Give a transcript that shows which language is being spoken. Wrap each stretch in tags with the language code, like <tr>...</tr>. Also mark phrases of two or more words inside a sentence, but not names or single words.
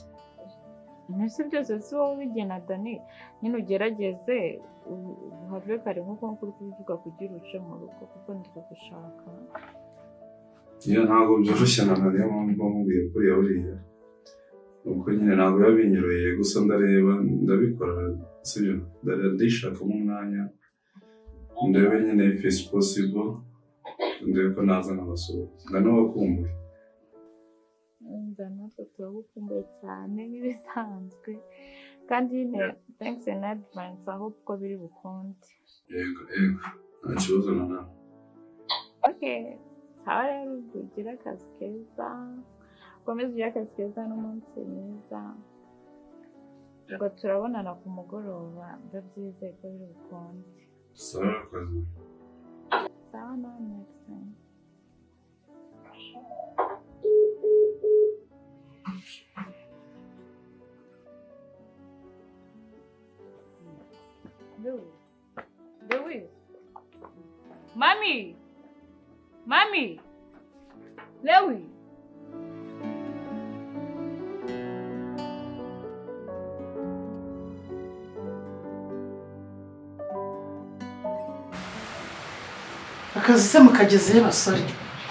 <rw>mbese byose si wowe ubigena Dani nyine ugerageze uhave kare nk'uko uri kubivuga kugira uce mu rugo kuko ndi kugushaka iyo ntabwo byoroshye na niyo mpamvu nkubwiye kuriya buriya ubwo nyine ntabwo biba binyoroheye gusa ndareba ndabikora sibyo ndishakamo umwanya ndebe nyine</rw> <en>if it's possible</en> <rw>ndebe ko naza nkabasuhuza ndanabakumbuye natwe turagukumbuye cyane nk'ibisanzwe kandi nyine</rw> <en>thanks in advance</en> <rw>aho kuko biri bukunde yego nta kibazo na nawe sawa rero ugire akazi keza ukomeze ugire akazi keza n'umunsi mwiza ubwo turabonana ku mugoroba ndabyizeye ko biri bukunde sawa akazi sawa nawe</rw> <en>next time</en> <rw>Louis. Mami! Louis! akazi se mukagezeyo basore</rw>